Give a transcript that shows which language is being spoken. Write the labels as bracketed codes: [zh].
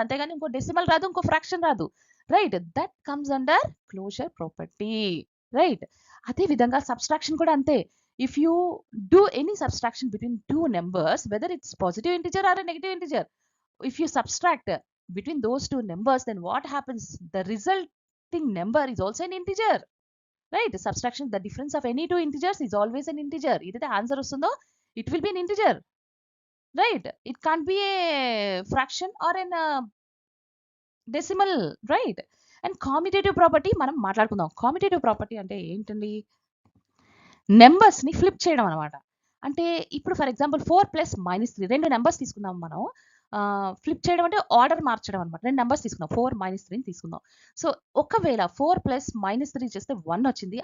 [te] అంతేగాని ఇంకో డెసిమల్ రాదు. ఇంకో ఫ్రాక్షన్ రాదు. Right? [en] That comes under closure property. [te] Right? అదే విధంగా సబ్‌స్ట్రాక్షన్ కూడా అంతే. [en] If you do any subtraction between 2 numbers whether it's positive integer or a negative integer, if you subtract between those 2 numbers, then what happens? The resulting number is also an integer. Right? Subtraction, the difference of any 2 integers is always an integer. Either answer [te] వస్తుందో [en] it will be an integer. Right? It can't be a fraction or an decimal. Right? [te] And commutative property మనం మాట్లాడుకుందాం. commutative property అంటే ఏంటండి? నెంబర్స్‌ని flip చేయడం అన్నమాట. అంటే ఇప్పుడు for example 4 plus -3 2 numbers తీసుకుందాం మనం. ఫ్లిప్ చేయడం అంటే ఆర్డర్ మార్చడం అన్నమాట. 2 నెంబర్స్ తీసుకుందాం. 4 -3ని తీసుకుందాం. సో ఒకవేళ 4 ప్లస్ -3 చేస్తే 1 వచ్చింది.